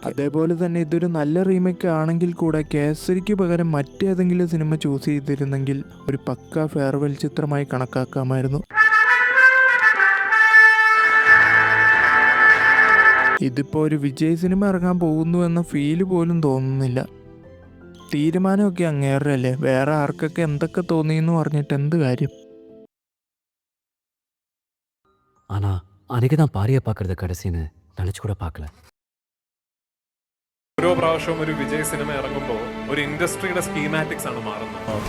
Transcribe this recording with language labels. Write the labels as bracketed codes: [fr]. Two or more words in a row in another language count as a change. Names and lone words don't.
[ml] അതേപോലെ തന്നെ ഇതൊരു നല്ല റീമേക്ക് ആണെങ്കിൽ കൂടെ കേസരിക്ക് പകരം മറ്റേതെങ്കിലും സിനിമ ചൂസ് ചെയ്തിരുന്നെങ്കിൽ ഒരു പക്ക ഫെയർവെൽ ചിത്രമായി കണക്കാക്കാമായിരുന്നു. ഇതിപ്പോൾ ഒരു വിജയ് സിനിമ ഇറങ്ങാൻ പോകുന്നു എന്ന ഫീല് പോലും തോന്നുന്നില്ല. തീരുമാനമൊക്കെ അങ്ങേരുടെ അല്ലേ, വേറെ ആർക്കൊക്കെ എന്തൊക്കെ തോന്നിയെന്ന് പറഞ്ഞിട്ട് എന്ത് കാര്യം. [ta] ஆனா அன்னைக்கு தான் பாரியை பார்க்கறது கடைசின்னு நினைச்சு கூட பார்க்கல. [ml] ഓരോ പ്രാവശ്യവും ഒരു വിജയ് സിനിമ ഇറങ്ങുമ്പോൾ ഒരു ഇൻഡസ്ട്രിയുടെ സ്കീമാറ്റിക്സ് ആണ് മാറുന്നത്.